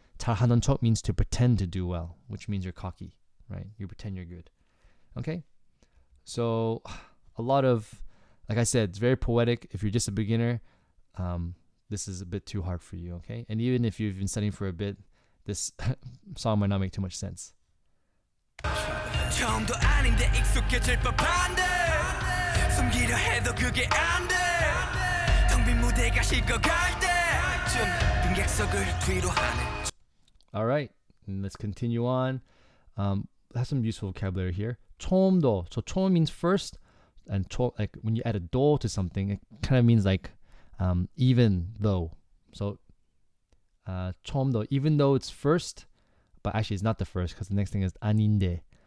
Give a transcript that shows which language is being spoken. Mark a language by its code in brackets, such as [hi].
[en] 잘하는 척 means to pretend to do well, which means you're cocky, right? You pretend you're good. Okay. So a lot of, like I said, it's very poetic. If you're just a beginner, this is a bit too hard for you, okay? And even if you've been studying for a bit, this song might not make too much sense. [ko] 처음도 아닌데 익숙해질 법한데 숨기려 해도 그게 안 돼. 텅 빈 무대가 식어갈 때쯤 빈객석을 뒤로 하네. [en] All right, and let's continue on. Have some useful vocabulary here. [ko] 처음도. [en] So 처음 means first, and like when you add a do to something, it kind of means like even though. So 처음도, even though it's first, but actually it's not the first because the next thing is 아닌데.